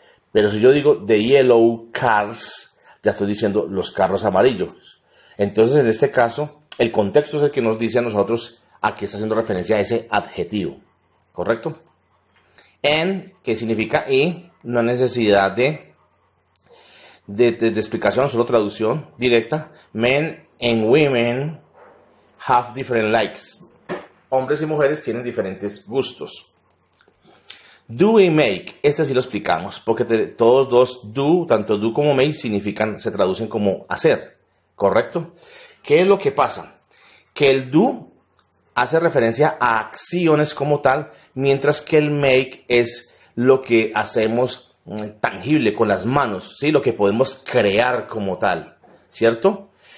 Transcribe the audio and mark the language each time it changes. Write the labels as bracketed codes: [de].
[es] Pero si yo digo [en] the yellow cars, [es] ya estoy diciendo los carros amarillos. Entonces, en este caso, el contexto es el que nos dice a nosotros a qué está haciendo referencia a ese adjetivo, ¿correcto? And, que significa y, no hay necesidad de explicación, solo traducción directa. [en] Men and women have different likes. [es] Hombres y mujeres tienen diferentes gustos. Do y make, este sí lo explicamos, porque todos dos do, tanto do como make, se traducen como hacer, ¿correcto? ¿Qué es lo que pasa? Que el do hace referencia a acciones como tal, mientras que el make es lo que hacemos tangible con las manos, ¿sí? Lo que podemos crear como tal, ¿cierto?